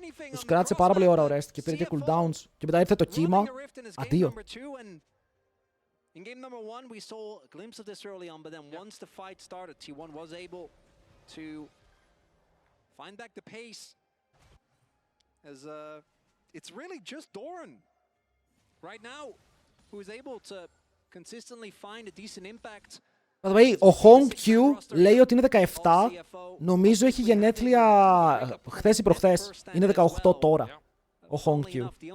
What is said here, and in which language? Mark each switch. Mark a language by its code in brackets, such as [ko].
[el] Τους κράτησε πάρα πολύ ώρα ο Rest και πήρε και cooldowns. Και μετά ήρθε το κύμα. Αντίο. [en] In game number 1, we saw a glimpse of this early on, but then once the fight started, T1 was able to find back the pace. As it's really just Doran right now who is able to consistently find a decent impact. By the way, [el] ο Hongkyu λέει ότι είναι 17. Νομίζω έχει γενέθλια χθες ή προχθές. Είναι 18 τώρα. Ο Hongkyu.